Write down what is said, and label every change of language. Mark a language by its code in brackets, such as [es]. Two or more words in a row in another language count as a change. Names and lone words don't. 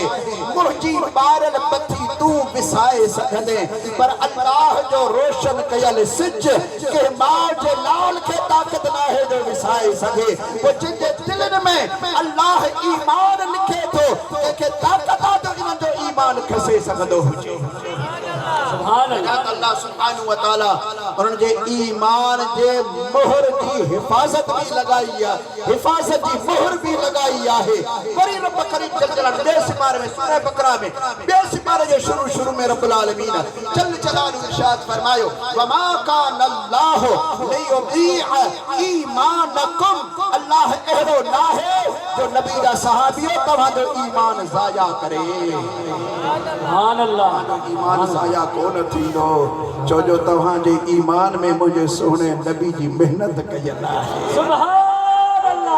[sd] منهنجي ٻارل پٿي تون وسائي سگهندي پر الله جو روشن ڪيل سج ڪي ماءُ جي لال کي طاقت نه آهي جو وسائي سگهي. پوءِ جنهنجي دلين ۾ الله ايمان لکي ٿو ڪنهنکي طاقت آهي جو انهن جو ايمان کسي سگهندو هجي. [ar] سبحان الله. الله سبحانه و تعالى [sd] انهن جي ايمان جي مهر جي حفاظت ڀي لڳائي آهي، حفاظت جي مهر ڀي لڳائي آهي. وري رب ڪريم [ar] جل جلاله [sd] ٻئي سيپاري ۾ سوره بقره ۾ ٻئي سيپاري جي شروع ۾ [ar] رب العالمين جل جلاله [sd] ارشاد فرمايو [ar] وما كان الله ليضيع إيمانكم, [sd] الله اهڙو ناهي جو نبي جا صحابيو توهانجو ايمان ضايع ڪري. [ar] سبحان الله. [sd] ايمان ضايع ڪون ٿيندو ڇو جو توهانجي ايمان ۾ منهنجي سهڻي نبي جي محنت ڪيل آهي, [ar] سبحان الله.